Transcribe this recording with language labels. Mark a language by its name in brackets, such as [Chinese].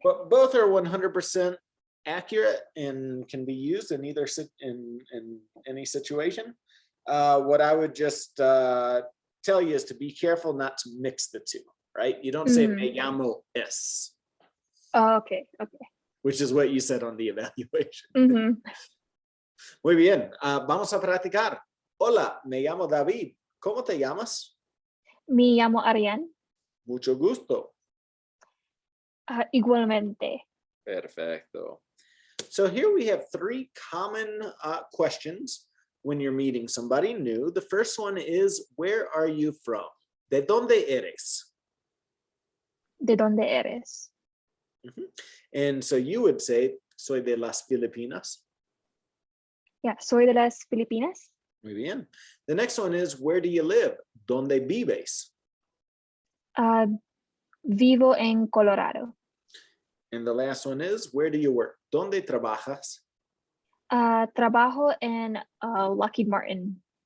[English] But both are 100% accurate and can be used in either in any situation. What I would just tell you is to be careful not to mix the two, right? You don't say [Spanish] me llamo es. [English] Okay, okay. Which is what you said on the evaluation. [Spanish] Muy bien, vamos a practicar. Hola, me llamo David. ¿Cómo te llamas? Me llamo Arianne. Mucho gusto. Igualmente. Perfecto. [English] So here we have three common questions when you're meeting somebody new. The first one is, where are you from? [Spanish] ¿De dónde eres? ¿De dónde eres? [English] And so you would say, [Spanish] soy de las Filipinas. [English] Yeah, [Spanish] soy de las Filipinas. Muy bien. [English] The next one is, where do you live? [Spanish] ¿Dónde vives? Vivo en Colorado. [English] And the last one is, where do you work? [Spanish] ¿Dónde trabajas? Trabajo en Lockheed Martin.